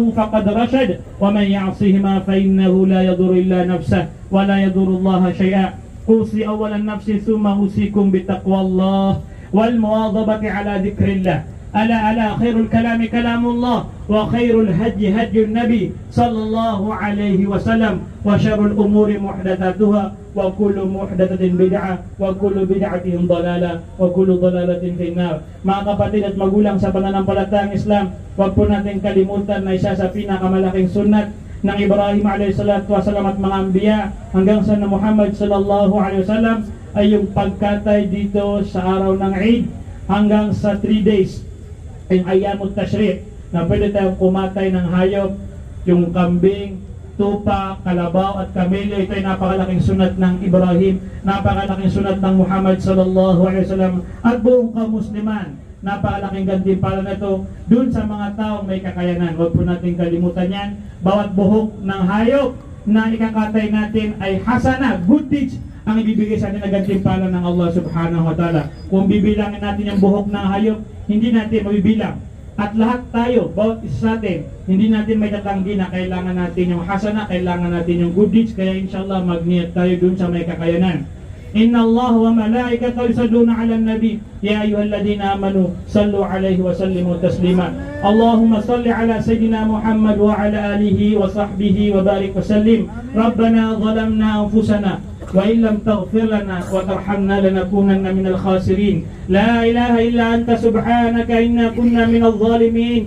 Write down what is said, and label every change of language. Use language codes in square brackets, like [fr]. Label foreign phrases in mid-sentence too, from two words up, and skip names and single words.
[ar] فقد رشد ومن يعصهما فإنه لا يضر إلا نفسه ولا يضر الله شيئا أوصي أولا نفسي ثم أوصيكم بتقوى الله والمواظبة على ذكر الله ألا خير الكلام كلام الله وخير الهدي هدي النبي صلى الله عليه وسلم وشر الأمور محدثاتها وكل محدثة بدعة وكل بدعة ضلالة وكل ضلالة في النار. [tl] Mga kapatid at magulang sa pananampalatayang Islam, huwag po natin kalimutan na isa sa pinakamalaking sunnat ng Ibrahim a.s. at mga anbiya hanggang sa Muhammad [ar] صلى الله عليه وسلم [tl] ay yung pagkatay dito sa araw ng Eid hanggang sa 3 days yung [ar] أيام التشريق [tl] na pwede tayong kumatay ng hayop, yung kambing, tupa, kalabaw at kamelyo. Ito ay napakalaking sunat ng Ibrahim, napakalaking sunat ng Muhammad [ar] صلى الله عليه وسلم [tl] at buong kamusliman. Napakalaking gantimpala na ito dun sa mga taong may kakayanan. Huwag po natin kalimutan yan. Bawat buhok ng hayop na ikakatay natin ay hasana, [en] good deeds [tl] ang ibibigay sa atin na gantimpala ng [ar] الله سبحانه وتعالى. [tl] Kung bibilangin natin yung buhok ng hayop, hindi natin mabibilang. At lahat tayo, bawat isa sa atin, hindi natin may tatanggi na kailangan natin yung hasana, kailangan natin yung [en] good deeds. [tl] Kaya inshallah magniyat tayo dun sa may kakayanan. [ar] إن الله وملائكته يصلون على النبي يا أيها الذين آمنوا صلوا عليه وسلموا تسليما. اللهم صل على سيدنا محمد وعلى آله وصحبه وبارك وسلم. ربنا ظلمنا أنفسنا وإن لم تغفر لنا وترحمنا لنكونن من الخاسرين. لا إله إلا أنت سبحانك إنا كنا من الظالمين.